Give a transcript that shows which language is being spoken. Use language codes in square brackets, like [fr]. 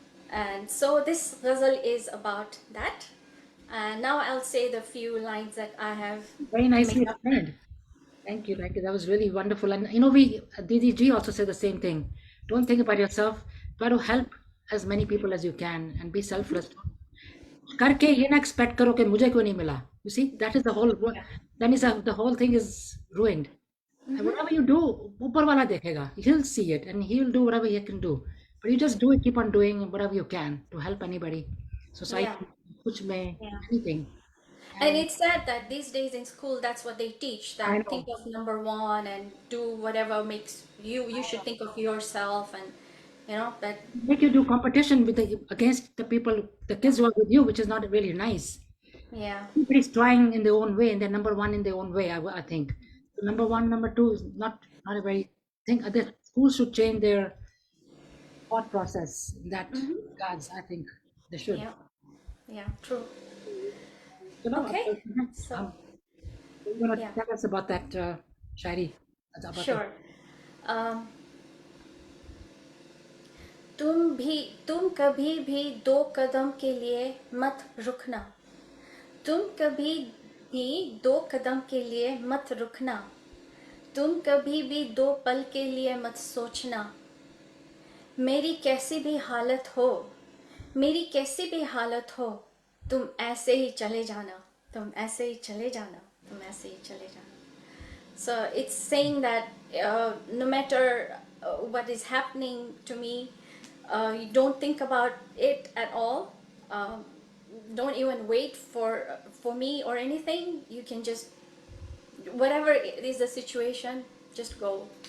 [en] And so this ghazal is about that. And now I'll say the few lines that I have Very nicely made up. explained. Thank you. That was really wonderful. And Didi G also said the same thing. Don't think about yourself. Try to help as many people as you can and be selfless. [hi] करके ये ना expect करो कि मुझे क्यों नहीं मिला. [en] You see, that is the whole. Then the whole thing is ruined. And whatever you do, [hi] ऊपर वाला देखेगा. [en] He'll see it and he'll do whatever he can do. But you just do it. Keep on doing whatever you can to help anybody. Society, [hi] कुछ में, [en] anything. And it's sad that these days in school, that's what they teach, I know. think of number one and do whatever makes you should think of yourself, and that Make you do competition with against the people, the kids who are with you, which is not really nice. yeah. Everybody's trying in their own way, and they're number one in their own way. I think so number one, number two is not a very thing. The schools should change their thought process in that regards. I think they should. Yeah, true. Okay, so you're gonna tell us about that shairi. sure. [hi] तुम कभी भी 2 कदम के लिए मत रुकना। तुम कभी भी 2 कदम के लिए मत रुकना। तुम कभी भी 2 पल के लिए मत सोचना। मेरी कैसी भी हालत हो, मेरी कैसी भी हालत हो, तुम ऐसे ही चले जाना, तुम ऐसे ही चले जाना, तुम ऐसे ही चले जाना। [en] So it's saying that no matter what is happening to me, you don't think about it at all. Don't even wait for me or anything. You can just, whatever it is the situation, just go.